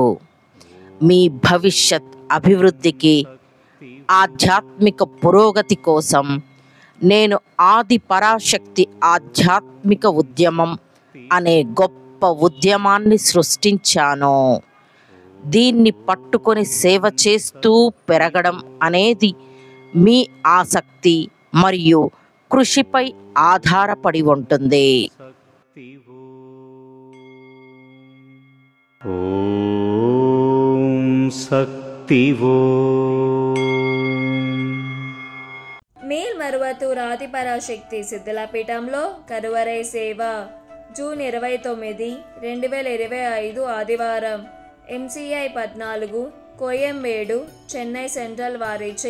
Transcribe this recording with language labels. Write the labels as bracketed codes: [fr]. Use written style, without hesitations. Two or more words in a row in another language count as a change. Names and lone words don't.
[te] మీ భవిష్యత్ అభివృద్ధికి, ఆధ్యాత్మిక పురోగతి కోసం నేను ఆది పరాశక్తి ఆధ్యాత్మిక ఉద్యమం అనే గొప్ప ఉద్యమాన్ని సృష్టించాను. దీన్ని పట్టుకొని సేవ చేస్తూ పెరగడం అనేది మీ ఆసక్తి మరియు కృషిపై ఆధారపడి ఉంటుంది. [sa] ओम शक्ति वो [te] మేల్మరువతూర్ ఆదిపరాశక్తి సిద్ధలపీఠంలో కరువరై సేవ జూన్ 29, 2025 ఆదివారం. ఎంసీఐ 14, కోయంబేడు, చెన్నై సెంట్రల్ వారిచే.